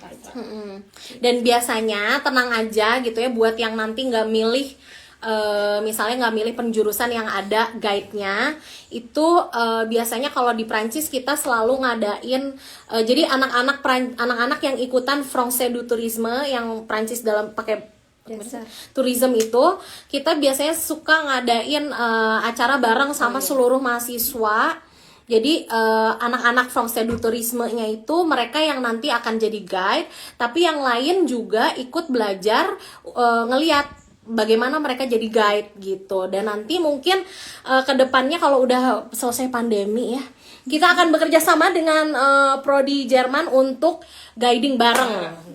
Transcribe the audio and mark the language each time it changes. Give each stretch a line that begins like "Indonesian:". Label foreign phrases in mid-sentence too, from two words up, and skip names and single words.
Indonesian: Dan biasanya tenang aja gitu ya buat yang nanti nggak milih misalnya nggak milih penjurusan yang ada guide-nya itu biasanya kalau di Prancis kita selalu ngadain jadi anak-anak yang ikutan
French: français du tourisme
Indonesian: yang Prancis dalam pakai Dasar. tourism itu kita biasanya suka ngadain acara bareng sama seluruh mahasiswa. Jadi anak-anak
French: français du tourisme-
Indonesian: nya itu mereka yang nanti akan jadi guide, tapi yang lain juga ikut belajar ngelihat bagaimana mereka jadi guide gitu. Dan nanti mungkin kedepannya kalau udah selesai pandemi ya, kita akan bekerja sama dengan prodi Jerman untuk guiding bareng.